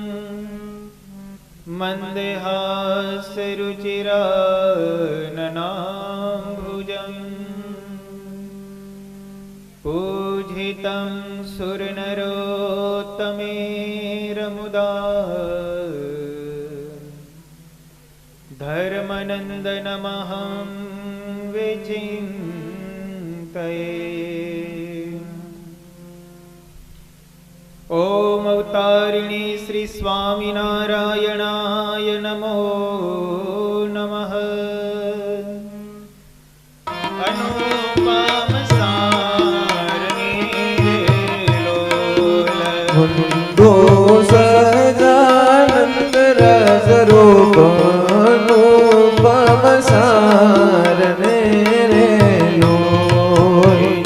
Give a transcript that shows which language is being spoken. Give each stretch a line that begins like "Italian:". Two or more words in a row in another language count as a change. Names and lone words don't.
Sanskrit: मन्दहासरुचिराननाम्भुजम् पूजितं सुरनरोत्तमेरमुदा धर्मनन्दनमहं विचिन्तये। ॐ अवतारिणी श्री स्वामिनारायणाय नमो नमः।
Gujarati: अनुपम સદાનંદ રસ રૂપ અનુપમ સારને રે લોય।